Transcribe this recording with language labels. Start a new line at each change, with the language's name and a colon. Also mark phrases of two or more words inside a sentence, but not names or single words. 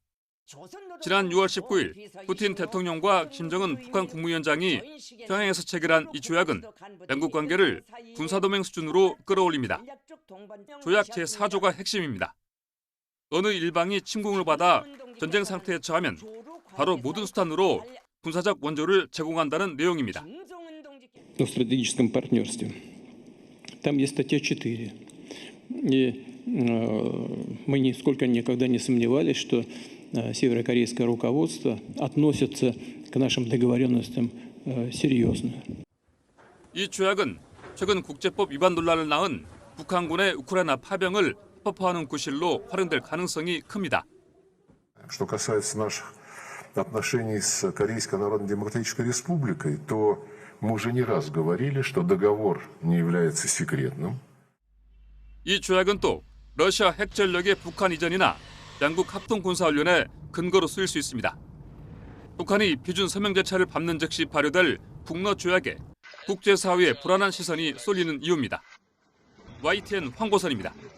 Korean: 지난 6월 19일 푸틴 대통령과 김정은 북한 국무위원장이 평양에서 체결한 이 조약은 양국 관계를 군사동맹 수준으로 끌어올립니다. 조약 제4조가 핵심입니다. 어느 일방이 침공을 받아 전쟁 상태에 처하면 바로 모든 수단으로 군사적 원조를 제공한다는 내용입니다.
Russian: В стратегическом партнерстве. Там есть статья 4. И мы нисколько никогда не сомневались, что северокорейское руководство относится к нашим договоренностям серьезно.
Korean: 이 조약은 최근 국제법 위반 논란을 낳은 북한군의 우크라이나 파병을 합법화하는 구실로 활용될 가능성이 큽니다.
Russian: Что касается наших отношений с Корейской Народно-Демократической Республикой, то Мы уже не раз говорили, что договор не является секретным.
Korean: 이 조약은 또 러시아 핵 전력의 북한 이전이나 양국 합동 군사훈련의 근거로 쓰일 수 있습니다. 북한이 비준 서명 절차를 밟는 즉시 발효될 북러 조약에 국제사회의 불안한 시선이 쏠리는 이유입니다. YTN 황보선입니다.